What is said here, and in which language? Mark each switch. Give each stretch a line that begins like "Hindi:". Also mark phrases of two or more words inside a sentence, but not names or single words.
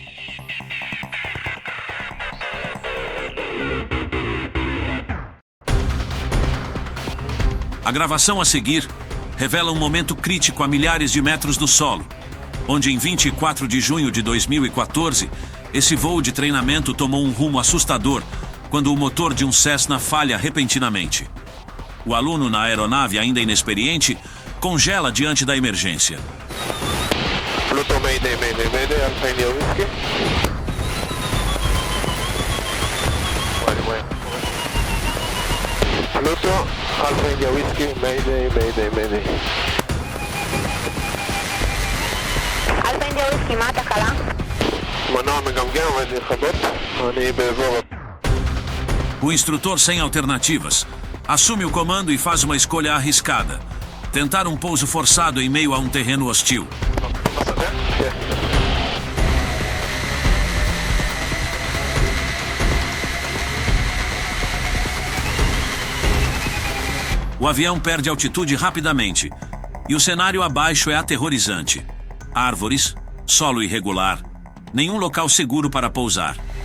Portuguese: A gravação a seguir revela um momento crítico a milhares de metros do solo, onde em 24 de junho de 2014, esse voo de treinamento tomou um rumo assustador quando o motor de um Cessna falha repentinamente. O aluno na aeronave, ainda inexperiente, congela diante da emergência.
English: Pluto, Mayday, Mayday, Mayday, Alpha India Whiskey. Pluto, Alpha India Whiskey, Mayday, Mayday, Mayday.
Hebrew: אלפא אינדיה וויסקי, מה התקלה? מנוע מגמגם, עומד לכבות, אני באזור...
Portuguese: O instrutor, sem alternativas, assume o comando e faz uma escolha arriscada: tentar um pouso forçado em meio a um terreno hostil.
Hebrew: בשדה? כן.
Portuguese: O avião perde altitude rapidamente e o cenário abaixo é aterrorizante. Árvores, solo irregular, nenhum local seguro para pousar.